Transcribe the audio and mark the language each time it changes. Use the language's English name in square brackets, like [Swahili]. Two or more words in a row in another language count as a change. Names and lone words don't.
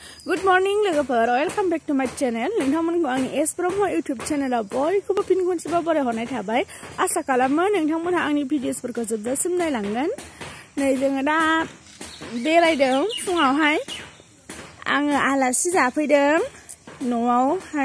[English] Good morning, लोगोफोर. Welcome back to my channel. [Bodo] नोंथांमोनखौ आंनि एस ब्रह्म YouTube चेनेलाव बयखौबो फिन खनसेबाव बराय हरनाय थाबाय. आसा खालामो नोंथांमोनहा आंनि भिडिअसफोरखौ जोबजासिम नायलांगोन. नै जोङो दा बेरायदों फुङावहाय. आङो आलासि जाफैदों न'आवहाय.